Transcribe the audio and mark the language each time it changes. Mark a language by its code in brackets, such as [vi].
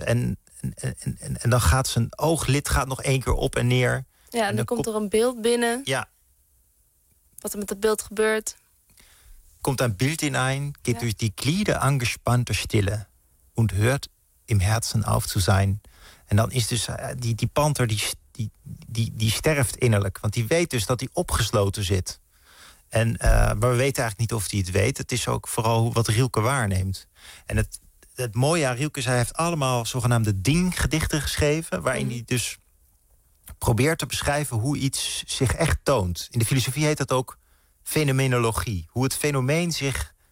[nl] En dan gaat zijn ooglid nog één keer op en neer. Ja, en dan komt er een beeld binnen. Ja. Wat er met dat beeld gebeurt. Komt een beeld in een. [de] Geht durch die Glieder angespannter Stille. Und hört im Herzen auf zu sein. [nl] En dan is dus die panter, die sterft innerlijk. Want die weet dus dat hij opgesloten zit. En maar we weten eigenlijk niet of hij het weet. Het is ook vooral wat Rielke waarneemt. En het mooie aan Rielke is, hij heeft allemaal zogenaamde dinggedichten geschreven, waarin hij dus probeert te beschrijven hoe iets zich echt toont. In de filosofie heet dat ook fenomenologie. Hoe het fenomeen zich